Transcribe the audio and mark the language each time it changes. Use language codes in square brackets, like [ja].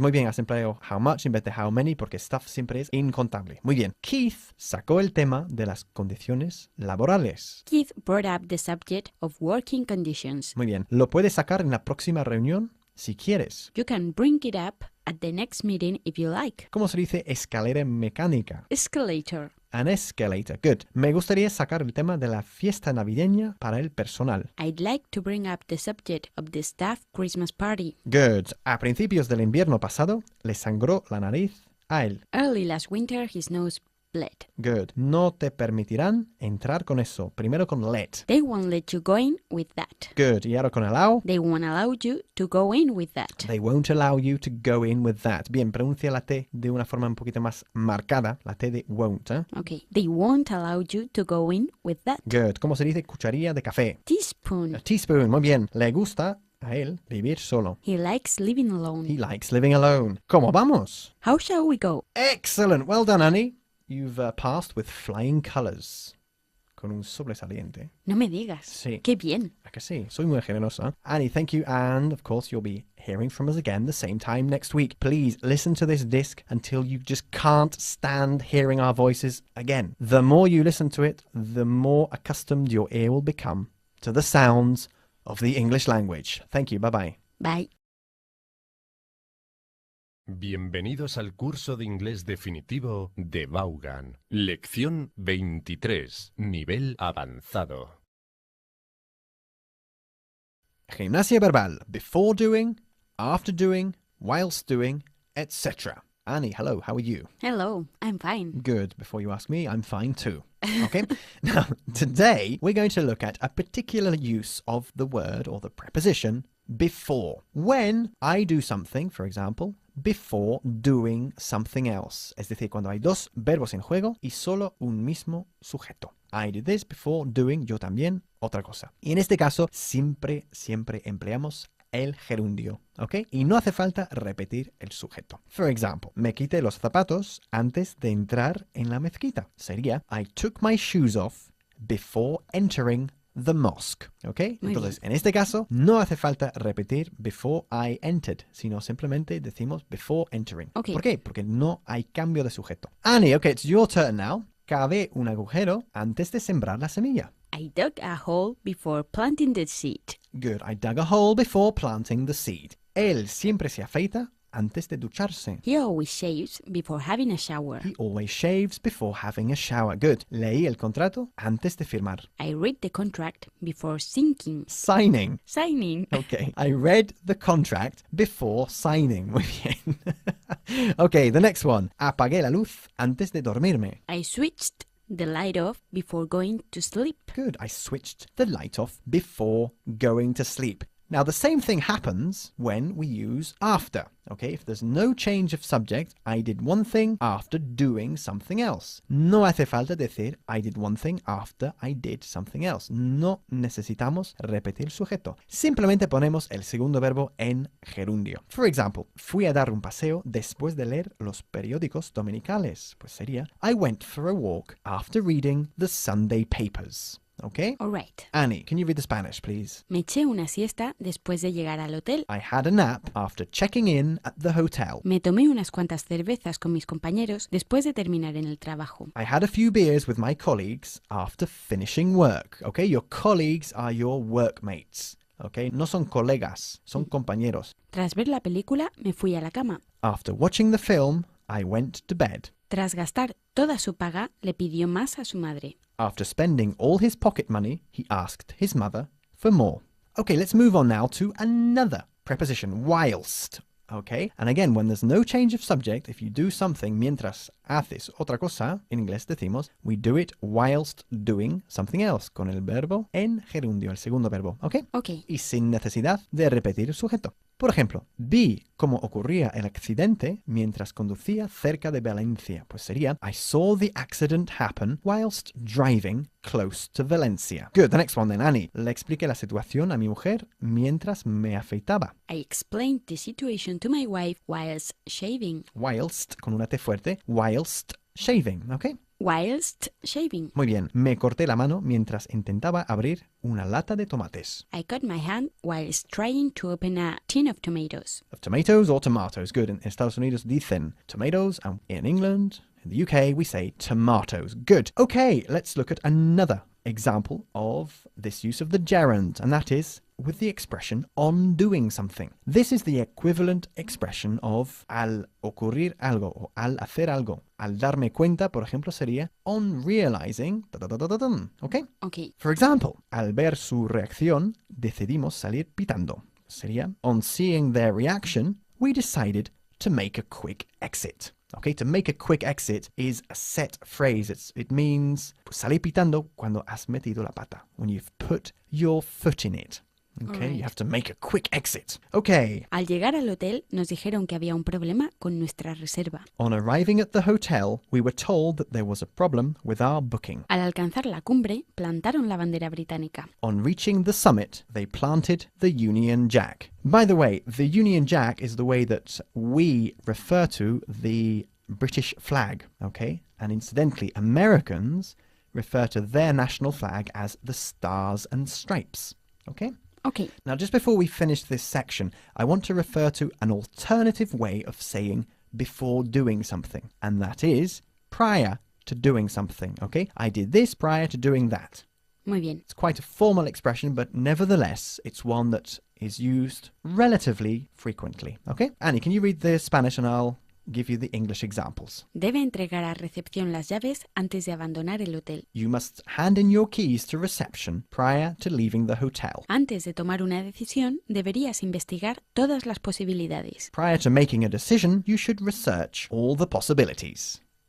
[es] Muy bien. Has empleado [en] how much [es] en vez de [en] how many [es] porque stuff siempre es incontable. Muy bien. Keith sacó el tema de las condiciones laborales. [en] Keith brought up the subject of working conditions. [es] Muy bien. Lo puedes sacar en la próxima reunión si quieres. [en] You can bring it up at the next meeting if you like. [es] ¿Cómo se dice escalera mecánica? [en] Escalator. An escalator. Good. [es] Me gustaría sacar el tema de la fiesta navideña para el personal. [en] I'd like to bring up the subject of the staff Christmas party. Good. [es] A principios del invierno pasado, le sangró la nariz a él. [en] Early last winter, his nose bled. Good. [es] No te permitirán entrar con eso. Primero con let. [en] They won't let you go in with that. [es] Good. Y ahora con allow. [en] They won't allow you to go in with that. They won't allow you to go in with that. [es] Bien, pronuncia la T de una forma un poquito más marcada. La T de won't, ¿eh? [en] Okay. They won't allow you to go in with that. Good. [es] ¿Cómo se dice cucharilla de café? [en] Teaspoon. A teaspoon. [es] Muy bien. Le gusta a él vivir solo. [en] He likes living alone. He likes living alone. [es] ¿Cómo vamos? [en] How shall we go? Excellent. Well done, Annie. You've passed with flying colors. [es] Con un sobresaliente. No me digas. Sí. Qué bien. ¿A que sí? Soy muy generosa. Annie, [en] thank you. And, of course, you'll be hearing from us again the same time next week. Please listen to this disc until you just can't stand hearing our voices again. The more you listen to it, the more accustomed your ear will become to the sounds of the English language. Thank you. Bye-bye. Bye. [es] Bienvenidos al curso de inglés definitivo de Vaughan. Lección 23. Nivel avanzado. Gimnasia verbal. [en] Before doing, after doing, whilst doing, etc. Annie, hello. How are you? Hello. I'm fine. Good. Before you ask me, I'm fine too. Okay? Now, today we're going to look at a particular use of the word or the preposition before. When I do something, for example, before doing something else. [es] Es decir, cuando hay dos verbos en juego y solo un mismo sujeto. [en] I did this before doing, [es] yo también, otra cosa. Y en este caso, siempre empleamos el gerundio, ¿ok? Y no hace falta repetir el sujeto. For example, me quité los zapatos antes de entrar en la mezquita. Sería, [en] I took my shoes off before entering the mosque, ¿ok? [es] Entonces, en este caso, no hace falta repetir [en] before I entered, [es] sino simplemente decimos [en] before entering. Okay. [es] ¿Por qué? Porque no hay cambio de sujeto. [en] Annie, okay, it's your turn now. [es] Cavé un agujero antes de sembrar la semilla. [en] I dug a hole before planting the seed. Good. I dug a hole before planting the seed. [es] Él siempre se afeita antes de ducharse. [en] He always shaves before having a shower. He always shaves before having a shower. Good. [es] Leí el contrato antes de firmar. [en] I read the contract before signing. Signing. Okay. I read the contract before signing. [es] Muy bien. [en] Okay, the next one. [es] Apagué la luz antes de dormirme. [en] I switched the light off before going to sleep. Good. I switched the light off before going to sleep. Now, the same thing happens when we use after. Okay, if there's no change of subject, I did one thing after doing something else. [es] No hace falta decir [en] I did one thing after I did something else. [es] No necesitamos repetir sujeto. Simplemente ponemos el segundo verbo en gerundio. [en] For example, [es] fui a dar un paseo después de leer los periódicos dominicales. Pues sería [en] I went for a walk after reading the Sunday papers. Okay? All right. Annie, can you read the Spanish, please? [es] Me eché una siesta después de llegar al hotel. [en] I had a nap after checking in at the hotel. [es] Me tomé unas cuantas cervezas con mis compañeros después de terminar en el trabajo. [en] I had a few beers with my colleagues after finishing work. Okay? Your colleagues are your workmates. Okay? [es] No son colegas, son compañeros. Tras ver la película, me fui a la cama. [en] After watching the film, I went to bed. [es] Tras gastar toda su paga, le pidió más a su madre. [en] After spending all his pocket money, he asked his mother for more. Okay, let's move on now to another preposition, whilst. Okay, and again, when there's no change of subject, if you do something [es] mientras haces otra cosa, en inglés decimos, [en] we do it whilst doing something else, [es] con el verbo en gerundio, el segundo verbo, [en] ¿ok? Ok. [es] Y sin necesidad de repetir el sujeto. Por ejemplo, vi cómo ocurría el accidente mientras conducía cerca de Valencia. Pues sería, [en] I saw the accident happen whilst driving close to Valencia. Good, the next one then, Annie. [es] Le expliqué la situación a mi mujer mientras me afeitaba. [en] I explained the situation to my wife whilst shaving. [es] Whilst, con una T fuerte, [en] whilst shaving, [es] ¿ok? [en] Whilst shaving. [es] Muy bien, me corté la mano mientras intentaba abrir una lata de tomates. [en] I cut my hand whilst trying to open a tin of tomatoes. Of tomatoes or tomatoes? Good, [es] en Estados Unidos dicen [en] tomatoes, and in England, in the UK, we say tomatoes. Good. Okay, let's look at another example of this use of the gerund, and that is with the expression on doing something. This is the equivalent expression of [es] al ocurrir algo o al hacer algo. Al darme cuenta, por ejemplo, sería [en] on realizing, [es] ¿ok? [en] Ok. For example, [es] al ver su reacción, decidimos salir pitando. Sería [en] on seeing their reaction, we decided to make a quick exit. Okay, to make a quick exit is a set phrase. It means [es] salir pitando cuando has metido la pata, [en] when you've put your foot in it. Okay, Alright. you have to make a quick exit. Okay, [es] Al llegar al hotel nos dijeron que había un problema con nuestra reserva. [en] on arriving at the hotel, we were told that there was a problem with our booking. [es] Al alcanzar la cumbre, plantaron la bandera británica. [en] On reaching the summit, they planted the Union Jack. By the way, the Union Jack is the way that we refer to the British flag, okay? And incidentally, Americans refer to their national flag as the Stars and Stripes, okay? Ok. Now, just before we finish this section, I want to refer to an alternative way of saying before doing something, and that is prior to doing something, okay? I did this prior to doing that. [es] Muy bien. [en] It's quite a formal expression, but nevertheless, it's one that is used relatively frequently, okay? Annie, can you read the Spanish and I'll give you the English examples. [es] Debe entregar a recepción las llaves antes de abandonar el hotel. [en] You must hand in your keys to reception prior to leaving the hotel. [es] Antes de tomar una decisión, deberías investigar todas las posibilidades. [en] Prior to making a decision, you should research all the possibilities.